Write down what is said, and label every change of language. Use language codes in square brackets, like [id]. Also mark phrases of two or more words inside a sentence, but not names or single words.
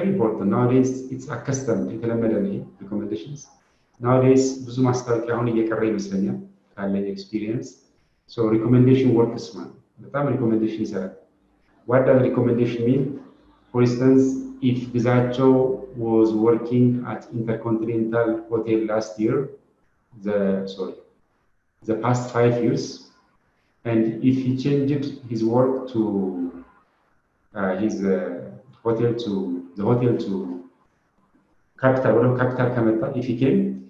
[en] important nowadays it's accustomed [am] የተለመደ ነው [en] recommendations nowadays [am] ብዙ ማስታወቂያ አሁን እየቀረ ይመስለኛል ካለኝ [en] experience so recommendation works man [am] በጣም recommendation ይሰራል [en] what does recommendation mean for instance if Bizacho was working at Intercontinental Hotel last year the past 5 years and if he changed his work to his hotel to capital Kameta, if he came.